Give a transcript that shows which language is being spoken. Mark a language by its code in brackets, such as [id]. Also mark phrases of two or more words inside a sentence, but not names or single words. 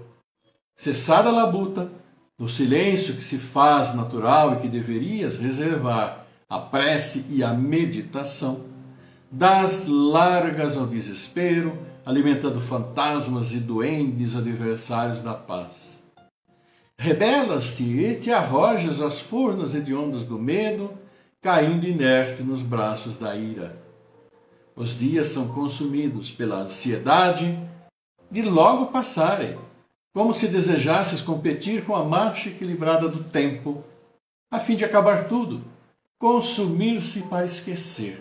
[pt] Cessada a labuta, no silêncio que se faz natural e que deverias reservar à prece e à meditação, dás largas ao desespero, alimentando fantasmas e duendes adversários da paz. Rebelas-te e te arrojas às furnas hediondas do medo, caindo inerte nos braços da ira. Os dias são consumidos pela ansiedade de logo passarem, como se desejasses competir com a marcha equilibrada do tempo, a fim de acabar tudo, consumir-se para esquecer.